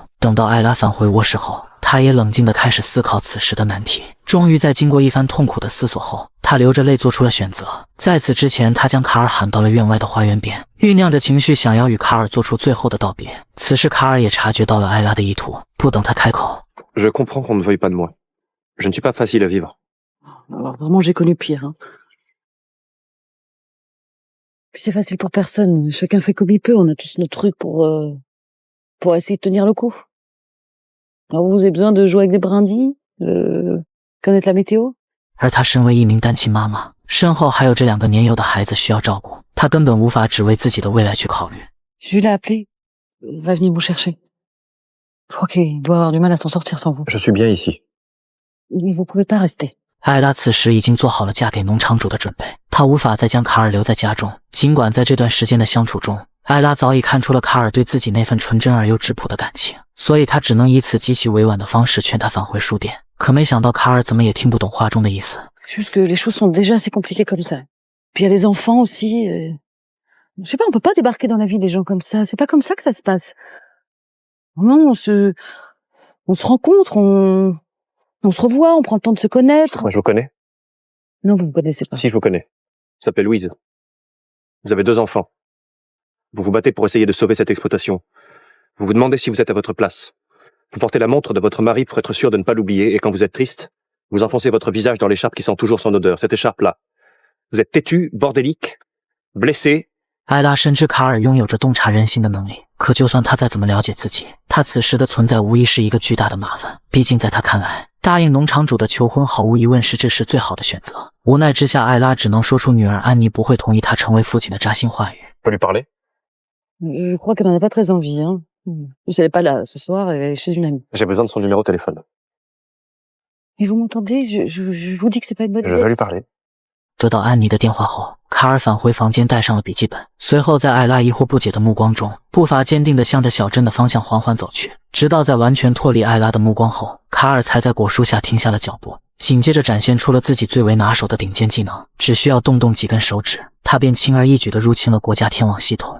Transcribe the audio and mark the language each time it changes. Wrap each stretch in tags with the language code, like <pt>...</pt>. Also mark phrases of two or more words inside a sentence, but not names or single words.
<zh>等到艾拉返回卧室后，他也冷静地开始思考此时的难题。终于在经过一番痛苦的思索后，他流着泪做出了选择。在此之前，他将卡尔喊到了院外的花园边，酝酿着情绪，想要与卡尔做出最后的道别。此时卡尔也察觉到了艾拉的意图，不等他开口</zh> <fr>Je comprends qu'on ne veuille pas de moi. Je ne suis pas facile à vivre. Alors vraiment, j'ai connu pire. Hein. Puis c'est facile pour personne. Chacun fait comme il peut. On a tous nos trucs pour essayer de tenir le coup. Alors vous avez besoin de jouer avec des brindilles, connaître la météo.</fr> <zh>而她身为一名单亲妈妈，身后还有这2个年幼的孩子需要照顾，她根本无法只为自己的未来去考虑。</zh> <fr>Je l'ai appelé. Va venir vous chercher. Je crois qu'il doit avoir du mal à s'en sortir sans vous. Je suis bien ici. Vous pouvez pas rester.</fr> <zh>艾拉此时已经做好了嫁给农场主的准备，她无法再将卡尔留在家中。尽管在这段时间的相处中，艾拉早已看出了卡尔对自己那份纯真而又质朴的感情，所以她只能以此极其委婉的方式劝他返回书店。可没想到卡尔怎么也听不懂话中的意思。</zh> <fr>Juste que les choses sont déjà assez compliquées comme ça. Puis il y a les enfants aussi. Je sais pas, on peut pas débarquer dans la vie des gens comme ça. C'est pas comme ça que ça se passe. Non, on se rencontre, on se revoit, on prend le temps de se connaître. Moi, je vous connais. Non, vous me connaissez pas. Si, je vous connais. Vous s'appelez Louise. Vous avez 2 enfants. Vous vous battez pour essayer de sauver cette exploitation. Vous vous demandez si vous êtes à votre place. Vous portez la montre de votre mari pour être sûr de ne pas l'oublier, et quand vous êtes triste, vous enfoncez votre visage dans l'écharpe qui sent toujours son odeur, cette écharpe-là. Vous êtes têtu, bordélique, blessé.</fr> <zh>艾拉深知卡尔拥有着洞察人心的能力，可就算他再怎么了解自己，他此时的存在无疑是一个巨大的麻烦。毕竟在他看来，答应农场主的求婚毫无疑问是这时最好的选择。无奈之下，艾拉只能说出女儿安妮不会同意他成为父亲的扎心话语。</zh> <fr>Je peux lui parler? Je crois qu'elle en a pas très envie. Hein. Vous savez pas là ce soir, elle est chez une amie. J'ai besoin de son numéro de téléphone. Mais vous m'entendez? Je vous dis que c'est pas une bonne Je idée. veux lui parler.</fr> <zh>得到安妮的电话后，卡尔返回房间，带上了笔记本，随后在艾拉疑惑不解的目光中，步伐坚定地向着小镇的方向缓缓走去。直到在完全脱离艾拉的目光后，卡尔才在果树下停下了脚步，紧接着展现出了自己最为拿手的顶尖技能，只需要动动几根手指，他便轻而易举地入侵了国家天网系统。</zh>